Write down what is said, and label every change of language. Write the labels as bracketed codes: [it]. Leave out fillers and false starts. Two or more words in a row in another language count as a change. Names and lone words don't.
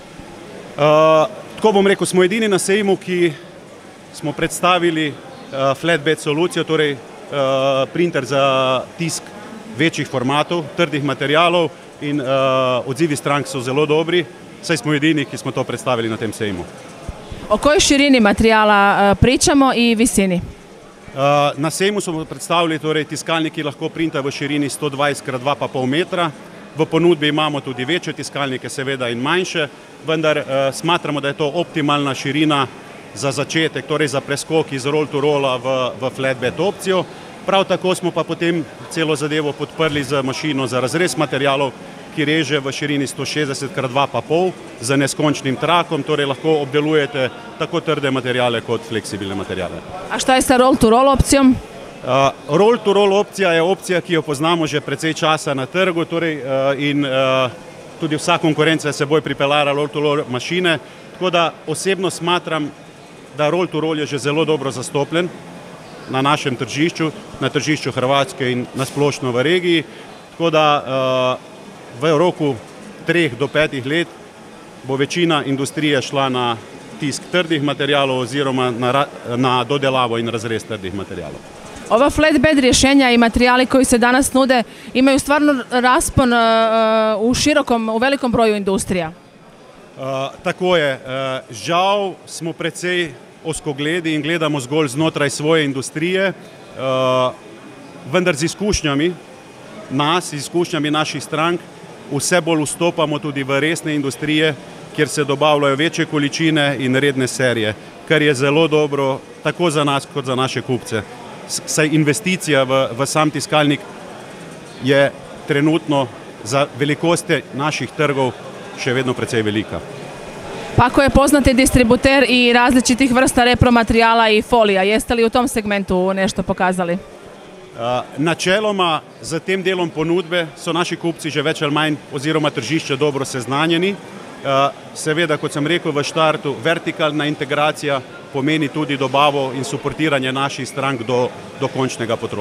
[sl] Tako bom rekel, smo edini na sejmu, ki smo predstavili flatbed solucijo, torej printer za tisk večjih formatov, trdih materijalov, in odzivi strank so zelo dobri, saj smo edini, ki smo to predstavili na tem sejmu. [hr] O kojoj širini materijala pričamo i visini? [sl] Na sejmu smo predstavili torej tiskalnik, ki lahko printa v širini 120x2,5 metra. V ponudbi imamo tudi večje tiskalnike, seveda, in manjše, vendar smatramo, da je to optimalna širina za začetek, torej za preskok iz roll-to-rolla v flatbed opcijo. Prav tako smo pa potem celo zadevo podprli z mašino za razrez materijalov, ki reže v širini 160x2,5 z neskončnim trakom, torej lahko obdelujete tako trde materijale kot fleksibilne materijale. [hr] A šta je sa roll-to-roll opcijom? [sl] Roll-to-roll opcija je opcija, ki jo poznamo že precej časa na trgu, torej, in tudi vsa konkurenca je seboj pripeljala roll-to-roll mašine, tako da osebno smatram, da roll-to-roll je že zelo dobro zastopljen na našem tržišču, na tržišču Hrvatske in nasplošno v regiji, tako da v roku 3 do 5 let bo večina industrije šla na tisk trdih materijalov oziroma na dodelavo in razrez trdih materijalov. [hr] Ova flatbed rješenja i materijali koji se danas nude imaju stvarno raspon u velikom broju industrija. [sl] Tako je. Žal smo precej ozkogledi in gledamo zgolj znotraj svoje industrije, vendar z izkušnjami z izkušnjami naših strank vse bolj vstopamo tudi v resne industrije, kjer se dobavljajo večje količine in redne serije, kar je zelo dobro tako za nas kot za naše kupce. Saj investicija v sam tiskalnik je trenutno za velikosti naših trgov še vedno precej velika. [hr] Pako je poznati distributer i različitih vrsta repromaterijala i folija. Jeste li u tom segmentu nešto pokazali? [sl] Načeloma z tem delom ponudbe so naši kupci že več ali manj oziroma tržišče dobro seznanjeni. Seveda, kot sem rekel v štartu, vertikalna integracija pomeni tudi dobavo in suportiranje naših strank do končnega potrošnika.